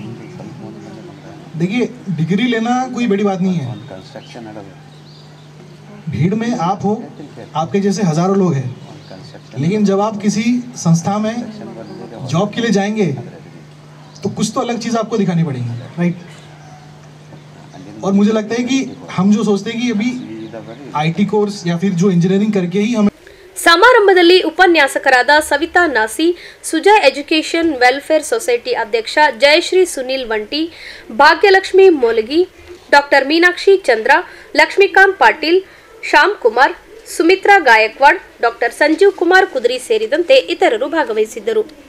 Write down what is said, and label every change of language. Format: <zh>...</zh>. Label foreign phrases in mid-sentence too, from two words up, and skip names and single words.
<hi>देखिए, डिग्री लेना कोई बड़ी बात नहीं है, भीड़ में आप हो, आपके जैसे हज़ारों लोग हैं, लेकिन जब आप किसी संस्था में जॉब के लिए जाएंगे तो कुछ तो अलग चीज़ आपको दिखानी पड़ेगी, राइट। और मुझे लगता है कि हम जो सोचते हैं कि अभी IT कोर्स या फिर जो इंजीनियरिंग करके ही हमें</hi> <kn>ಸಮಾರಂಭದಲ್ಲಿ ಉಪನ್ಯಾಸಕರಾದ ಸವಿತಾ ನಾಸಿ, ಸುಜಯ್ ಎಜುಕೇಷನ್ ವೆಲ್ಫೇರ್ ಸೊಸೈಟಿ ಅಧ್ಯಕ್ಷ ಜಯಶ್ರೀ ಸುನಿಲ್ ವಂಟಿ, ಭಾಗ್ಯಲಕ್ಷ್ಮಿ ಮೋಲಗಿ, ಡಾಕ್ಟರ್ ಮೀನಾಕ್ಷಿ ಚಂದ್ರ, ಲಕ್ಷ್ಮೀಕಾಂತ್ ಪಾಟೀಲ್, ಶ್ಯಾಮ್ ಕುಮಾರ್, ಸುಮಿತ್ರಾ ಗಾಯಕ್ವಾಡ್, ಡಾಕ್ಟರ್ ಸಂಜೀವ್ ಕುಮಾರ್ ಕುದುರಿ ಸೇರಿದಂತೆ ಇತರರು ಭಾಗವಹಿಸಿದ್ದರು.</kn>